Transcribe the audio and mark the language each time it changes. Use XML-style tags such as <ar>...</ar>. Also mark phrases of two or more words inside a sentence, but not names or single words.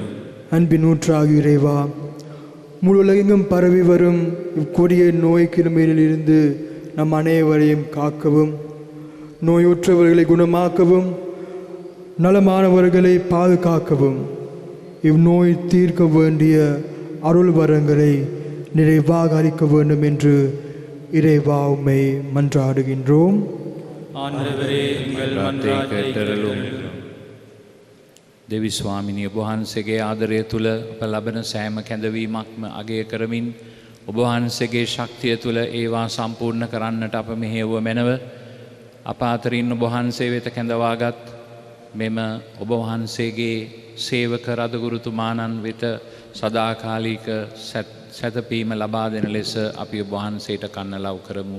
<ta>அன்பின் ஊற்றாகி இறைவா, முழு உலகெங்கும் பரவி வரும் இக்கொடிய நோய் கிருமியிலிருந்து நம் அனைவரையும் காக்கவும், நோயுற்றவர்களை குணமாக்கவும், நலமானவர்களை பாதுகாக்கவும், இந்நோய் தீர்க்க வேண்டிய அருள் வரங்களை நிறைவாக அளிக்க வேண்டும் என்று இறைவா உம்மை மன்றாடுகின்றோம். ஆண்டவரே எங்கள் மன்றாட்டை கேட்டருளும்.</ta> <si>දෙවි ස්වාමිනිය ඔබ වහන්සේගේ ආදරය තුළ අප ලබන සෑම කැඳවීමක්ම අගය කරමින් ඔබ වහන්සේගේ ශක්තිය තුළ ඒවා සම්පූර්ණ කරන්නට අප මෙහෙයව මැනව අප අතරින් ඔබ වහන්සේ වෙත කැඳවාගත් මෙම ඔබ වහන්සේගේ සේවක රදගුරුතුමාණන් වෙත සදාකාලික සැතපීම ලබා දෙන ලෙස අපි ඔබ වහන්සේට කන්න ලව් කරමු.</si>